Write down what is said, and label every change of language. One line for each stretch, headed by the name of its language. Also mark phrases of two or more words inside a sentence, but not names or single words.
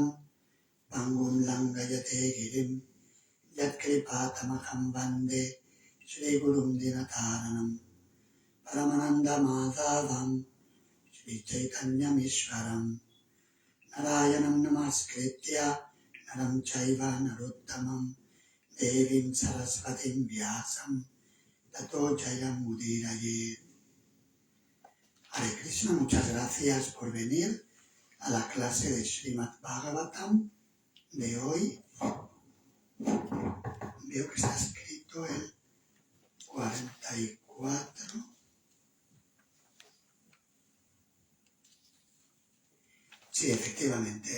Sanskrit: पङ्गुम् लङ्घयते गिरिम् यत्कृपा तमहम् वन्दे श्री गुरुम् दीनतारणम् परमानन्द माधवम् श्री चैतन्य मिश्वरम् नारायणम् नमस्कृत्य नरम् चैव नरोत्तमम् देवीम् सरस्वतीम् व्यासम् ततो जयम् उदीरयेत्. हरे कृष्ण,
Spanish: muchas gracias por venir a la clase de Srimad Bhagavatam de hoy. Veo que está escrito el 44. Sí, efectivamente.